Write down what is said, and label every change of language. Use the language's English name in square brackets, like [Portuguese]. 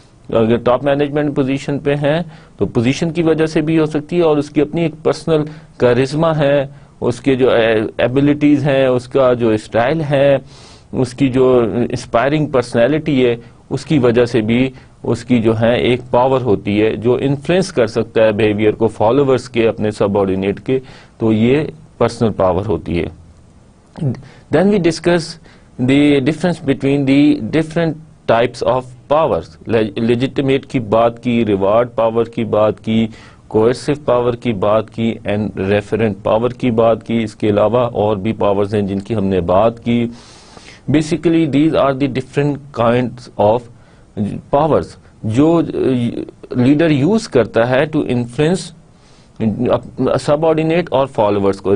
[Urdu] اگر top management position پہ ہیں تو پوزیشن کی وجہ سے بھی ہو سکتی ہے، اور اس کی اپنی ایک پرسنل کارزما ہے، اس کے جو ایبلٹیز ہیں، اس کا جو اسٹائل ہے، اس کی جو انسپائرنگ پرسنالٹی ہے، اس کی وجہ سے بھی اس کی جو ہے ایک پاور ہوتی ہے جو انفلوئنس کر سکتا ہے بیہیویئر کو فالوورز کے، اپنے سب آرڈینیٹ کے. تو یہ پرسنل پاور ہوتی ہے. [English] Then we discuss the difference between the different types of powers. [Urdu] Legitimate کی بات کی، ریوارڈ پاور کی بات کی، کوئرسو پاور کی بات کی، اینڈ ریفرنٹ پاور کی بات کی. اس کے علاوہ اور بھی پاورز ہیں جن کی ہم نے بات کی. [English] basically these are the different kinds of powers [Urdu] جو لیڈر یوز کرتا ہے ٹو انفلوئنس سب آرڈینیٹ اور فالوورز کو.